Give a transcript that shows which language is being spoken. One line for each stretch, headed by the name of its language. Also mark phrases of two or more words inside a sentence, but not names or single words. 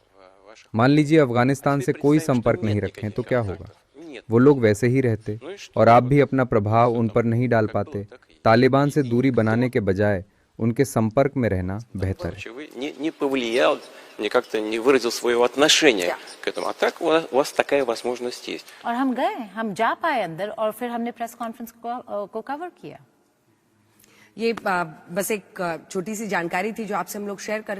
Hindi: मान लीजिए अफगानिस्तान से कोई संपर्क नहीं रखें तो क्या होगा? वो लोग वैसे ही रहते और आप भी अपना प्रभाव उन पर नहीं डाल पाते। तालिबान से दूरी बनाने के बजाय उनके संपर्क में रहना बेहतर है।
Russian: вы не повлиял, не как-то не выразил своего отношения к этому. А так у вас такая возможность есть.
Hindi: और हम गए, हम जा पाए अंदर, और फिर हमने
English: press conference
Hindi: को कवर किया। ये बस एक छोटी सी जानकारी थी जो आपसे हम लोग शेयर कर रहे हैं।